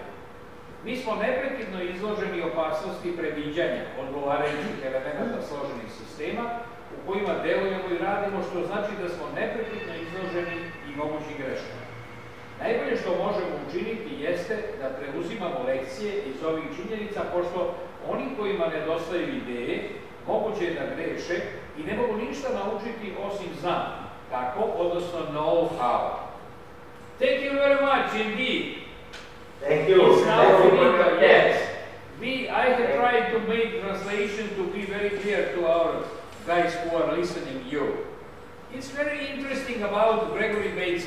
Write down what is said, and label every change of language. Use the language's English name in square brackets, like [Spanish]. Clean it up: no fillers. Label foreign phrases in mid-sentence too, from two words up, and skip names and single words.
[Serbian] Mi smo neprekidno izloženi opasnosti predviđanja odgovarajućih elemenata složenih sistema u kojima delujemo i radimo, što znači da smo neprekidno izloženi i mogućim greškama. Najbolje što možemo učiniti jeste da preuzimamo lekcije iz ovih činjenica, pošto oni kojima nedostaju ideje, moguće je da greše i ne mogu ništa naučiti osim znam kako, odnosno [English] know how. Thank you very much indeed. Thank you. It's now finito, yes. I have tried to make translation to be very clear to our guys who are listening you. It's very interesting about Gregory Bateson.